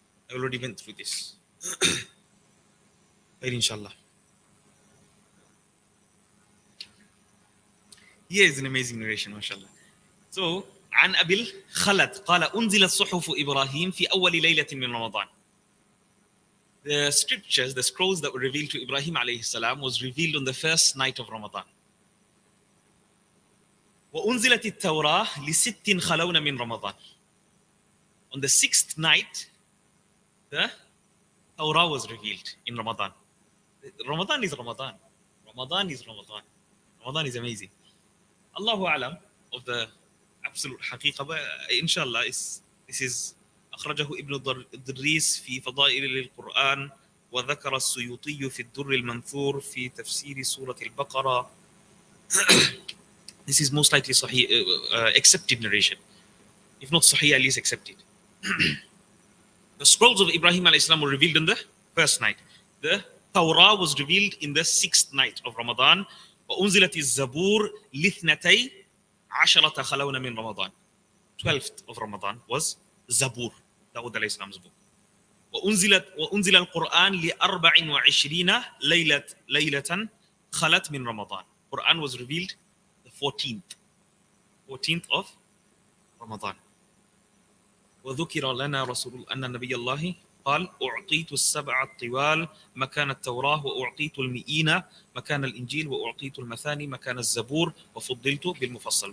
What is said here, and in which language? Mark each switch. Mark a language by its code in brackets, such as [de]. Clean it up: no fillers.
[en] I already went through this. Inshallah. Here is an amazing narration, mashallah. [ar] So, عن أبي الخلد قال أنزلت صحف إبراهيم في أول ليلة من رمضان. [en] The scriptures, the scrolls that were revealed to Ibrahim alayhi salam was revealed on the first night of Ramadan. [ar] وأنزلت التوراة لست خلون من رمضان. [en] On the sixth night, the Torah was revealed in Ramadan. Ramadan is Ramadan. Ramadan is Ramadan. Ramadan is amazing. Allahu alam of the absolute haqiqah, but inshallah this is [ar] أخرجه ابن الدريس في فضائل القرآن وذكر السيوطي في الدر المنثور في تفسير سورة البقرة. [en] This is most likely Sahih, accepted narration. If not Sahih, at least accepted. The scrolls of Ibrahim alayhi salam were revealed on the first night. The Torah was revealed in the sixth night of Ramadan. [ar] وأنزلت الزبور لاثنتي عشرة خلون من رمضان. [en] 12th of Ramadan was Zabur, Dawud alayhi salam's book. [ar] وأنزل القرآن ل24 ليلة خلت من رمضان. [en] Quran was revealed the 14th of Ramadan. [ar] وذكر لنا رسول أن نبي الله قال أعطيت السبع الطوال مكان التوراة وأعطيت المئين مكان الإنجيل وأعطيت المثاني مكان الزبور وفضلت بالمفصل.